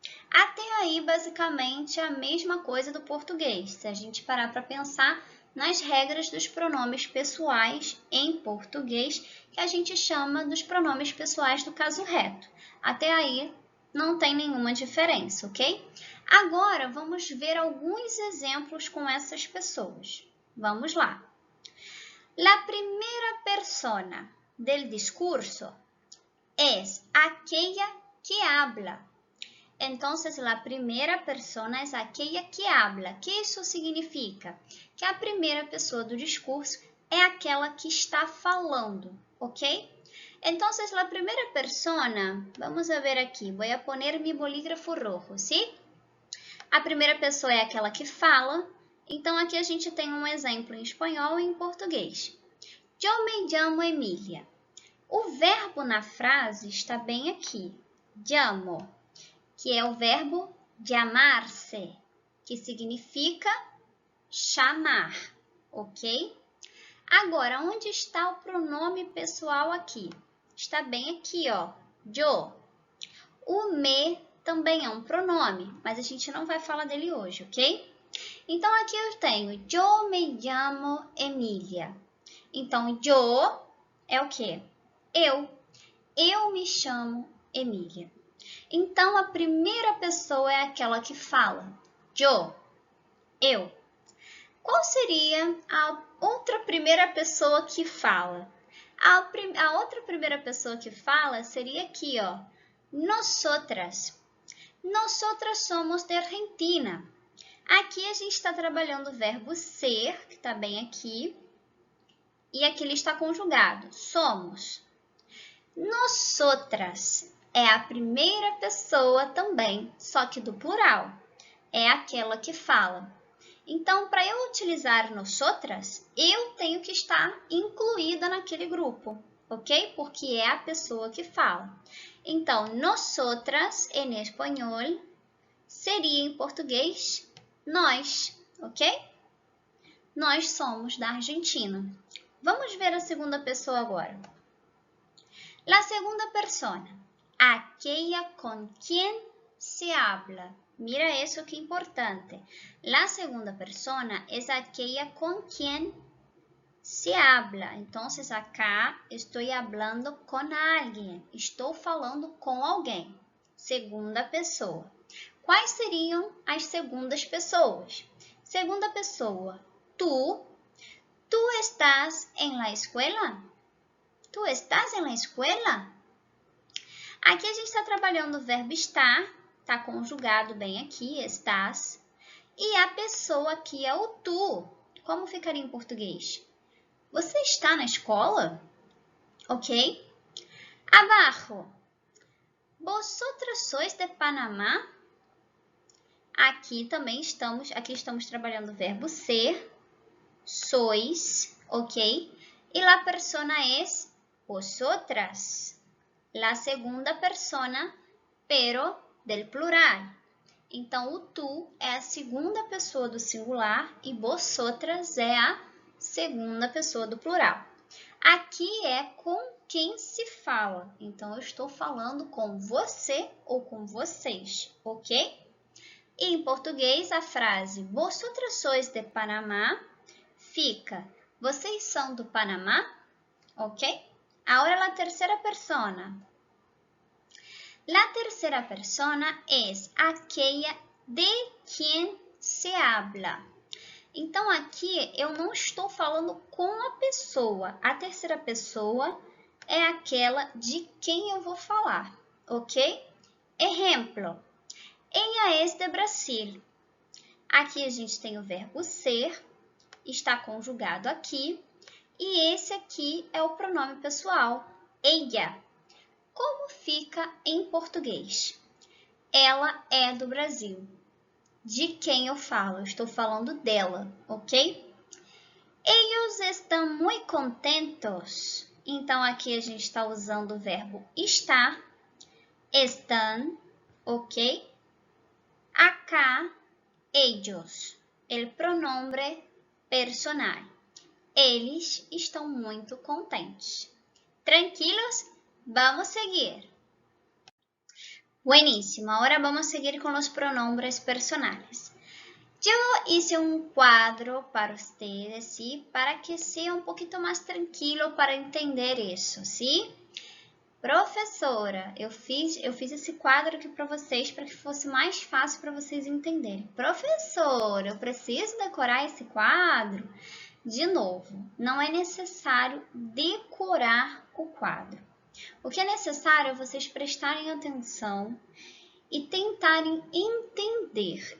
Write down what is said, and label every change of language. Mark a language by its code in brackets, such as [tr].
[pt] Até aí, basicamente, a mesma coisa do português, se a gente parar para pensar nas regras dos pronomes pessoais em português, que a gente chama dos pronomes pessoais do caso reto. Até aí, não tem nenhuma diferença, ok? Agora, vamos ver alguns exemplos com essas pessoas. Vamos lá. [es] La primera persona del discurso es aquella que habla. Entonces, la primera persona es aquella que habla. [pt] Que isso significa? Que a primeira pessoa do discurso é aquela que está falando, ok? [es] Entonces, la primera persona, vamos a ver aqui, voy a poner mi bolígrafo rojo, ¿sí? [pt] A primeira pessoa é aquela que fala. Então, aqui a gente tem um exemplo em espanhol e em português. Eu [es] me llamo [pt] Emília. O verbo na frase está bem aqui. Llamo, que é o verbo llamar-se, que significa chamar, ok? Agora, onde está o pronome pessoal aqui? Está bem aqui, ó. Yo. O me também é um pronome, mas a gente não vai falar dele hoje, ok? Então, aqui eu tenho, eu [es] me llamo [pt] Emília. Então, yo é o quê? Eu. Eu me chamo Emília. Então, a primeira pessoa é aquela que fala. Eu. Qual seria a outra primeira pessoa que fala? A outra primeira pessoa que fala seria aqui, ó. [es] Nosotras. Nosotras somos de Argentina. [pt] Aqui a gente está trabalhando o verbo ser, que está bem aqui, e aqui ele está conjugado, somos. Nosotras é a primeira pessoa também, só que do plural, é aquela que fala. Então, para eu utilizar nosotras, eu tenho que estar incluída naquele grupo, ok? Porque é a pessoa que fala. Então, nosotras, em espanhol, seria em português nós, ok? Nós somos da Argentina. Vamos ver a segunda pessoa agora. [es] La segunda persona, aquella con quien se habla. Mira eso que importante. La segunda persona es aquella con quien se habla. Entonces, acá estoy hablando con alguien. [pt] Estou falando com alguém. Segunda pessoa. Quais seriam as segundas pessoas? Segunda pessoa, tu. [es] Tu estás en la escuela? Tu estás en la escuela? [pt] Aqui a gente está trabalhando o verbo estar, está conjugado bem aqui, estás. E a pessoa aqui é o tu. Como ficaria em português? Você está na escola? Ok? Abajo. [es] ¿Vosotros sois de Panamá? [pt] Aqui estamos trabalhando o verbo ser, sois, ok? [es] E la persona es vosotras. La segunda persona, pero del plural. [pt] Então, o tu é a segunda pessoa do singular e vosotras é a segunda pessoa do plural. Aqui é com quem se fala. Então, eu estou falando com você ou com vocês, ok? E em português, a frase [es] vosotras sois de Panamá [pt] fica vocês são do Panamá, ok? [es] Ahora la tercera persona. La tercera persona es aquella de quien se habla. [pt] Então, aqui eu não estou falando com a pessoa. A terceira pessoa é aquela de quem eu vou falar, ok? Exemplo. [es] Ella es de Brasil. [pt] Aqui a gente tem o verbo ser, está conjugado aqui. E esse aqui é o pronome pessoal, ella. Como fica em português? Ela é do Brasil. De quem eu falo? Eu estou falando dela, ok? Ellos estão muito contentos. Então, aqui a gente está usando o verbo estar. [es] Están, ok? Acá, ellos. El pronombre personal. [pt] Eles estão muito contentes. Tranquilos? Vamos seguir. [es] Buenísimo, ahora vamos a seguir con los pronombres personales. Yo hice un cuadro para ustedes, ¿sí? Para que sea un poquito más tranquilo para entender isso, ¿sí? [pt] Professora, eu fiz esse quadro aqui para vocês para que fosse mais fácil para vocês entenderem. Professora, eu preciso decorar esse quadro? De novo, não é necessário decorar o quadro. O que é necessário é vocês prestarem atenção e tentarem entender.